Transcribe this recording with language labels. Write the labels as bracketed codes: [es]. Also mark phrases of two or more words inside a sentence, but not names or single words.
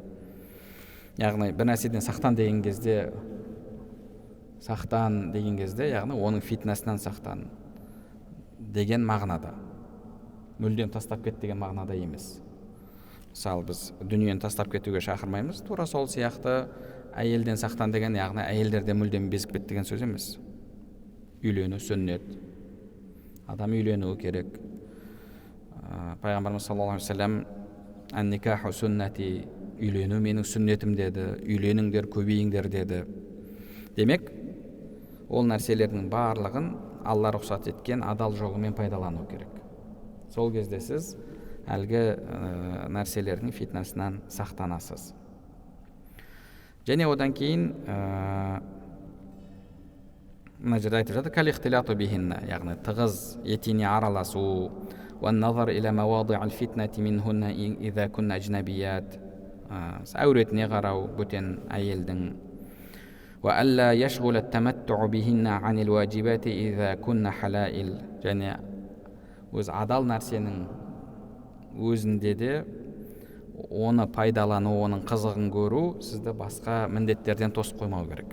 [kk] Яғни бір нәрседен сақтан деген кезде, яғни оның фитнасынан сақтан деген мағынада, мүлдем тастап кет деген мағынада емес. Мысалы, біз дүниені тастап кетуге шақырмаймыз. Тура сол сияқты әйелден сақтан деген, яғни әйелдерде мүлдем безіп кет деген сөз емес. Үйлену сүннет. Адам үйленуі керек. Пайғамбарымыз [ar] صلى الله عليه وسلم النكاح سنتي, [kk] үйлену менің сүннетім деді, үйленіңдер, көбейіңдер деді. Демек, ол нәрселердің барлығын Алла рұқсат еткен адал жолымен пайдалану керек. Сол кезде сіз әлгі нәрселердің фитнасынан сақтанасыз. Және одан кейін мына жерде айтып жатыр, [ar] كالاختلاط بهن, [kk] яғни тығыз етене араласу, [ar] والنظر إلى مواضع الفتنة منهن إذا كن أجنبيات, [kk] әуретіне қарау бөтен әйелдің, [ar] وألا يشغل التمتع بهن عن الواجبات إذا كن حلائل, [kk] және өз адал нәрсенің өзінде де оны пайдалану, оның қызығын көру сізді басқа міндеттерден тосып қоймау керек.